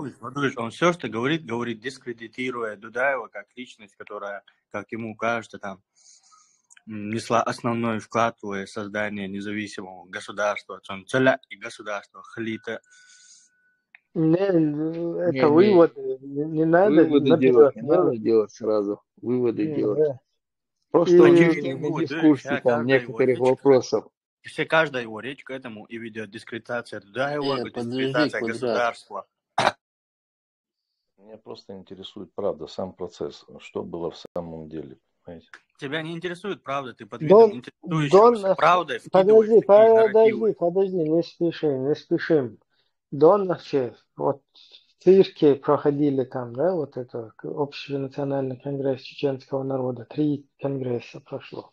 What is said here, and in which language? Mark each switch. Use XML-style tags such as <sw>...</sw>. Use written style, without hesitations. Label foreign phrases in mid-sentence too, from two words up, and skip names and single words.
<ru>Он все, что говорит, дискредитируя Дудаева как личность, которая, как ему кажется, там несла основной вклад в создание независимого государства, целя и государства, халита. Это выводы, не надо делать, не надо делать сразу, выводы делать. Да. Просто он не в курсе там некоторых вопросов. Все, каждая его речь к этому и ведет дискредитация Дудаева, дискредитация государства. Меня просто интересует правда, сам процесс, что было в самом деле, понимаете? Тебя не интересует правда, ты под видом интересующегося правдой Подожди, не спешим. До ночи, вот в цирке проходили там, да, вот это общенациональный конгресс чеченского народа, 3 конгресса прошло.</ru>